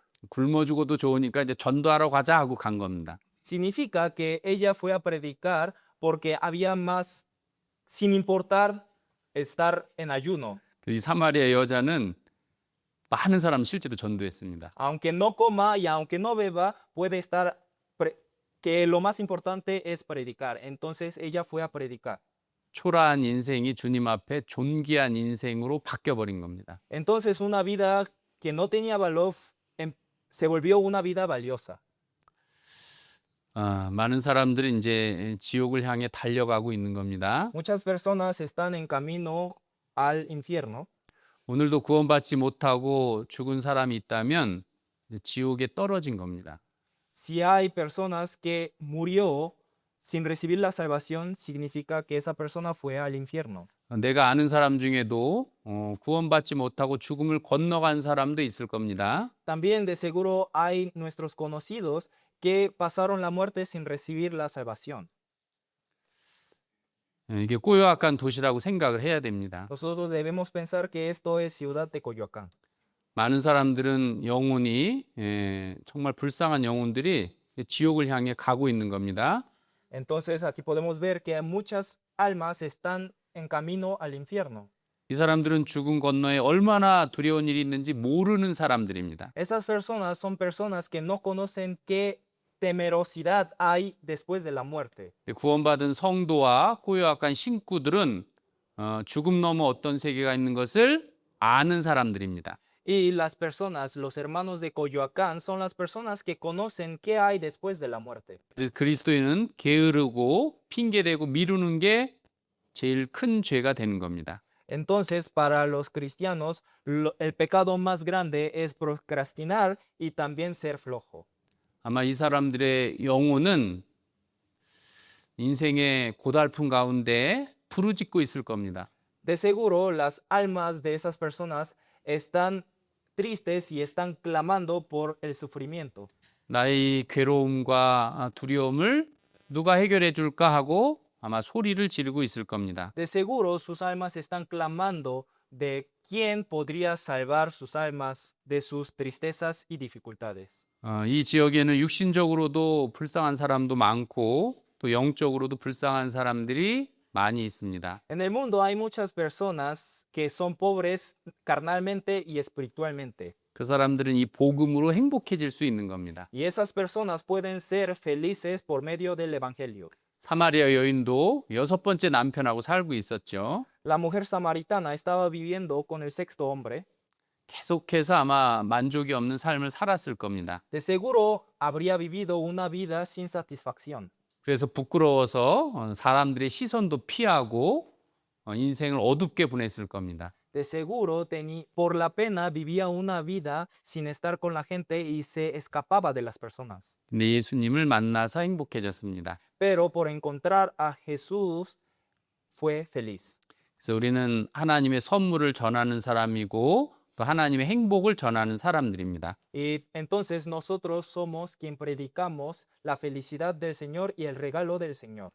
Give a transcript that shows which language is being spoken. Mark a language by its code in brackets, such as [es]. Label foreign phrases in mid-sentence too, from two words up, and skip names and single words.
[ko] 굶어 죽어도 좋으니까 이제 전도하러 가자 하고 간 겁니다. [es] Significa que ella fue a predicar porque había más, sin importar estar en ayuno. [ko] 이 사마리아 여자는 많은 사람 실제로 전도했습니다. [es] Aunque no coma y aunque no beba, puede estar, que lo más importante es predicar. Entonces ella fue a predicar. [ko] 초라한 인생이 주님 앞에 존귀한 인생으로 바뀌어버린 겁니다. [es] Entonces una vida que no tenía valor se volvió una vida valiosa. [ko] 많은 사람들이 이제 지옥을 향해 달려가고 있는 겁니다. [es] Muchas personas están en camino al infierno. [ko] 오늘도 구원받지 못하고 죽은 사람이 있다면 지옥에 떨어진 겁니다. [es] Si hay personas que murió sin recibir la salvación, significa que esa persona fue al infierno. [ko] 내가 아는 사람 중에도 구원받지 못하고 죽음을 건너간 사람도 있을 겁니다. [es] También de seguro hay nuestros conocidos que pasaron la muerte sin recibir la salvación. [ko] 이게 꼬요악한 도시라고 생각을 해야 됩니다. [es] Nosotros debemos pensar que esto es ciudad de Coyoacán. [ko] 많은 사람들은 영혼이 정말 불쌍한 영혼들이 지옥을 향해 가고 있는 겁니다. [es] Entonces aquí podemos ver que muchas almas están en camino al infierno. [ko] 이 사람들은 죽음 건너에 얼마나 두려운 일이 있는지 모르는 사람들입니다. [es] Esas personas son personas que no conocen qué temerosidad hay después de la muerte. [ko] 구원받은 성도와 코요악한 신구들은 죽음 너머 어떤 세계가 있는 것을 아는 사람들입니다. [es] Y las personas, los hermanos de Coyoacán, son las personas que conocen qué hay después de la muerte. [ko] 그래서 그리스도인은 게으르고 핑계대고 미루는 게 제일 큰 죄가 되는 겁니다. [es] Entonces, para los cristianos, el pecado más grande es procrastinar y también ser flojo. [ko] 아마 이 사람들의 영혼은 인생의 고달픈 가운데 부르짖고 있을 겁니다. [es] De seguro, las almas de esas personas están tristes y están clamando por el sufrimiento. [ko] 나의 괴로움과 두려움을 누가 해결해 줄까 하고 아마 소리를 지르고 있을 겁니다. [es] De seguro, sus almas están clamando de quién podría salvar sus almas de sus tristezas y dificultades. [ko] 이 지역에는 육신적으로도 불쌍한 사람도 많고 또 영적으로도 불쌍한 사람들이 많이 있습니다. [es] En el mundo hay muchas personas que son pobres carnalmente y espiritualmente. [ko] 그 사람들은 이 복음으로 행복해질 수 있는 겁니다. [es] Y esas personas pueden ser felices por medio del Evangelio. [ko] 사마리아 여인도 6번째 남편하고 살고 있었죠. [es] La mujer samaritana estaba viviendo con el sexto hombre. [ko] 계속해서 아마 만족이 없는 삶을 살았을 겁니다. [es] De seguro habría vivido una vida sin satisfacción. [ko] 그래서 부끄러워서 사람들의 시선도 피하고 인생을 어둡게 보냈을 겁니다. [es] De seguro, por la pena, vivía una vida sin estar con la gente y se escapaba de las personas. [ko] 근데 예수님을 만나서 행복해졌습니다. [es] Pero por encontrar a Jesús, fue feliz. [ko] 그래서 우리는 하나님의 선물을 전하는 사람이고 또 하나님의 행복을 전하는 사람들입니다. [es] Y entonces nosotros somos quien predicamos la felicidad del Señor y el regalo del Señor.